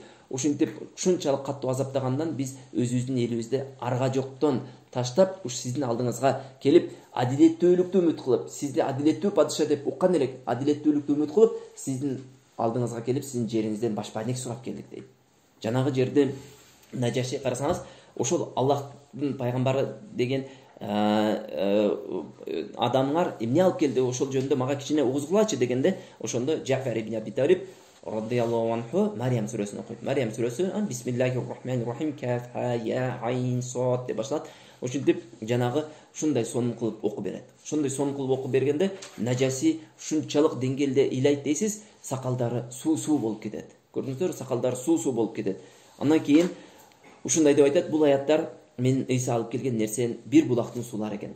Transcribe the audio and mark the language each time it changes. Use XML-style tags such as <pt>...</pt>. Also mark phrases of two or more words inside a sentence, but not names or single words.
<ky>Ушинтип ушунчалык каттуу азаптагандан биз өзүбүздүн элибизди арга жоктон таштап, уш сиздин алдыңызга келип, адилеттүүлүктү үмүт кылып, сизди адилеттүү падыша деп уккан элек, адилеттүүлүктү үмүт кылып, сиздин алдыңызга келип, сиздин жериңизден башпайник сурап келдик дейт. Жанагы жерде Нажаши, карасаңыз, ошол Аллахтын пайгамбары деген адамдар эмне алып келди, ошол жөнүндө мага кичине угуз кылачы дегенде, ошондо Жафар ибн Аби Талиб</ky> <ar>رضي الله عنه</ar> <ky>Мариям сүрөсүн окуйт. Мариям сүрөсү</ky> <ar>بسم الله الرحمن الرحيم كاف ها يا عين صاد</ar> <ky>деп башталат. Ошентип жанагы ушундай сонун кылып окуп берет. Ошондой сонун кылып окуп бергенде Нажаси ушунчалык деңгээлде ыйлайт дейсиз, сакалдары суу болуп кетет. Көрдүңүздөрбү, сакалдары суу болуп кетет. Андан кийин ушундай деп айтат: бул аяттар мен Иса алып келген нерсен бир булактын суулары экен.</ky>